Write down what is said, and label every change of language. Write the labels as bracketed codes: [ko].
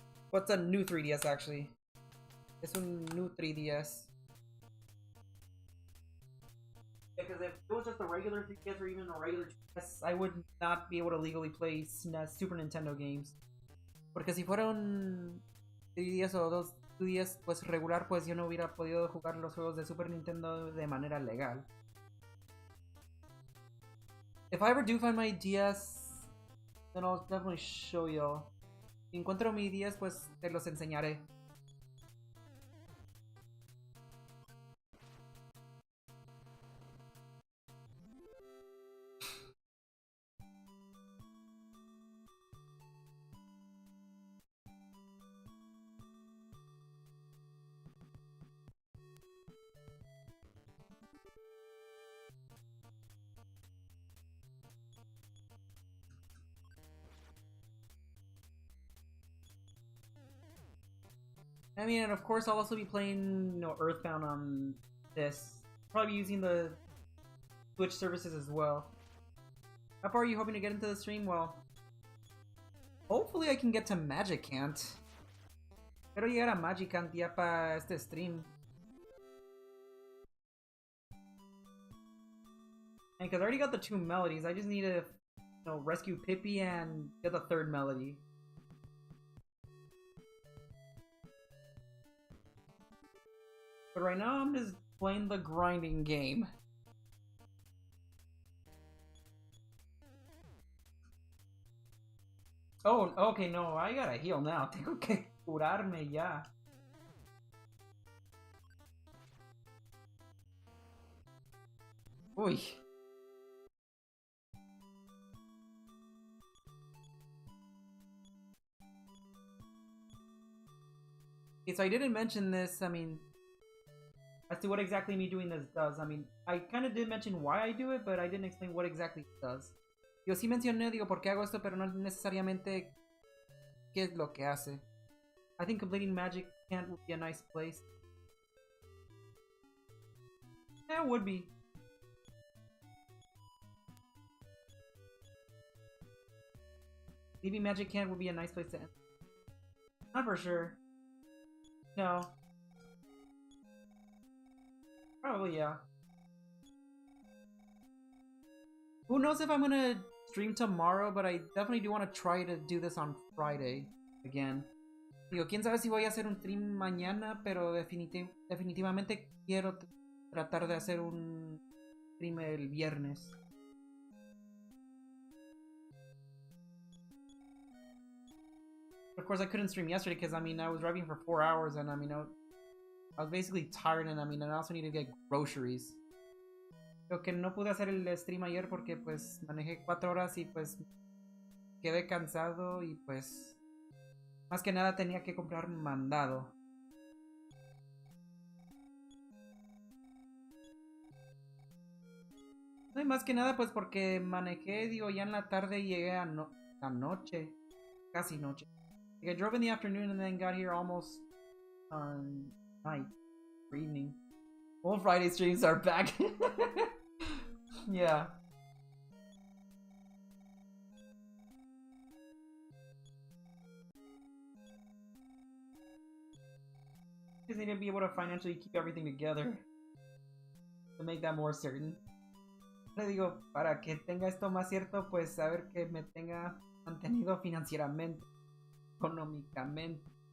[en] What's a new 3DS actually? [es] Es un new 3DS. [en] Because if it was just a regular 3DS or even a regular 3DS, I would not be able to legally play Super Nintendo games. [es] Porque si fuera un 3DS o 2DS pues regular, pues yo no hubiera podido jugar los juegos de Super Nintendo de manera legal. [en] If I ever do find my DS, then I'll definitely show y'all. [es] Si encuentro mi DS, pues te los enseñaré. [en] I mean, and of course I'll also be playing, you know, Earthbound on this. Probably using the Twitch services as well. How far are you hoping to get into the stream? Well, hopefully I can get to Magicant. [es] Quiero llegar a Magicant ya para este stream. [en] And because I already got the 2 melodies, I just need to, you know, rescue Pippi and get the 3rd melody. But right now I'm just playing the grinding game. Oh, okay, no, I gotta heal now. [es] Tengo que curarme ya. Uy. [en] Okay, so I didn't mention this, I mean, as to what exactly me doing this does. I mean, I kind of did mention why I do it, but I didn't explain what exactly it does. [es] Yo sí mencioné, digo, por qué hago esto, pero no necesariamente qué es lo que hace. [en] I think completing Magic Can't would be a nice place. Yeah, it would be. Maybe Magic Can't would be a nice place to end. Not for sure. No. Probably, yeah. Who knows if I'm gonna stream tomorrow, but I definitely do want to try to do this on Friday again. [es] Digo, quién sabe si voy a hacer un stream mañana, pero definitivamente quiero tratar de hacer un stream el viernes. [en] Of course, I couldn't stream yesterday because, I mean, I was driving for 4 hours and, I mean, I was basically tired and, I mean, I also needed to get groceries. [es] Lo que no pude hacer el stream ayer porque, pues, manejé 4 horas y, pues, quedé cansado y, pues, Más que nada tenía que comprar mandado. No, y más que nada pues porque manejé, digo, ya en la tarde llegué a noche. Casi noche. [en] Like I drove in the afternoon and then got here almost night or evening. All Friday streams are back. Yeah. Just need to be able to financially keep everything together to make that more certain. [es] Le digo, para que tenga esto más cierto, pues saber que me tenga mantenido financieramente, económicamente.